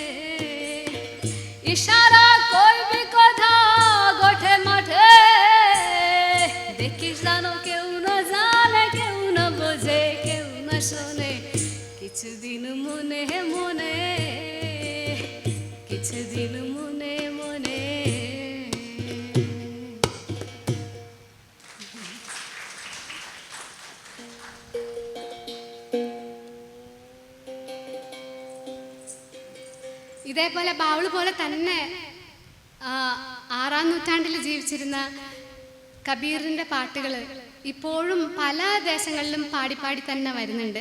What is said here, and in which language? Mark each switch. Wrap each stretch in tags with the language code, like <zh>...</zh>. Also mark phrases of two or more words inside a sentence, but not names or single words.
<bn>ইশারা কইবি কথা গোঠে মাঠে, দেখিস জানো কেউ না জানে, কেউ না বোঝে, কেউ না শোনে, কিছুদিন মনে মনে, কিছুদিন মনে মনে।</bn> <ml>ഇതേപോലെ ബാവുൾ പോലെ തന്നെ 6-ാം നൂറ്റാണ്ടിൽ ജീവിച്ചിരുന്ന കബീറിൻ്റെ പാട്ടുകൾ ഇപ്പോഴും പല ദേശങ്ങളിലും പാടി തന്നെ വരുന്നുണ്ട്.</ml>